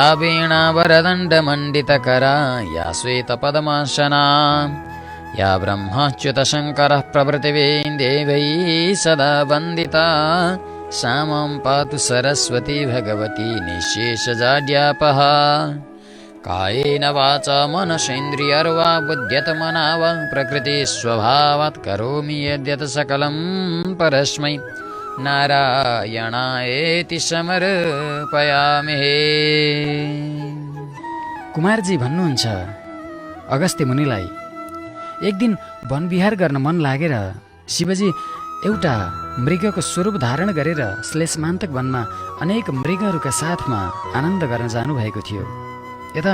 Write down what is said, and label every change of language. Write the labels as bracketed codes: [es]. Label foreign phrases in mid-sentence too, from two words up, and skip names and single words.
[sa] वीणावरदण्डमण्डितकरा या श्वेतपद्मासना या ब्रह्माच्युतशङ्करः प्रभृतिभिः देवैः सदा वन्दिता सा मां पातु सरस्वती भगवती निःशेषजाड्यापः कायेन वाचा मनसेन्द्रियर्वा बुद्ध्यत्मना वा प्रकृतिस्वभावात् करोमि यद्यत् सकलं परस्मै नारायणायेति समर्पयामि। [ne] कुमारजी भन्नुहुन्छ, अगस्त्य मुनिलाई एक दिन वनविहार गर्न मन लागेर शिवजी एउटा मृगको स्वरूप धारण गरेर श्लेषमान्तक वनमा अनेक मृगहरूका साथमा आनन्द गर्न जानुभएको थियो।